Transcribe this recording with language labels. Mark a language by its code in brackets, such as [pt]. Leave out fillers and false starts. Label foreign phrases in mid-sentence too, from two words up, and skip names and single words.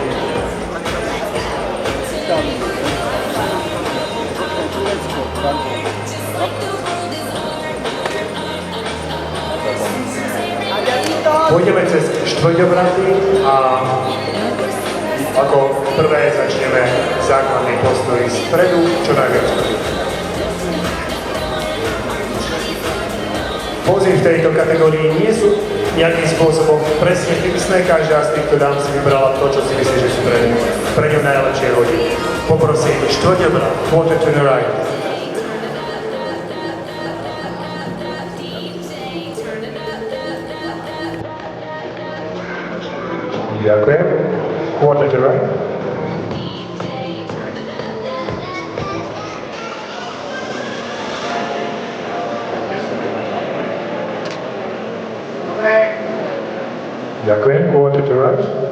[sk] Pôjdeme cez štvrťobraty a ako prvé začneme základný postoj spredu, čo najviac. Pózy v tejto kategórii nie sú nejakým spôsobom presne fixné, každá z týchto dám si vybrala to, čo si myslí, že sú pre ňu najlepšie hodí. Poprosím štvrťobrat, [en] quarter to the right. Ďakujem. Quarter to right. Ďakujem. Quarter to right.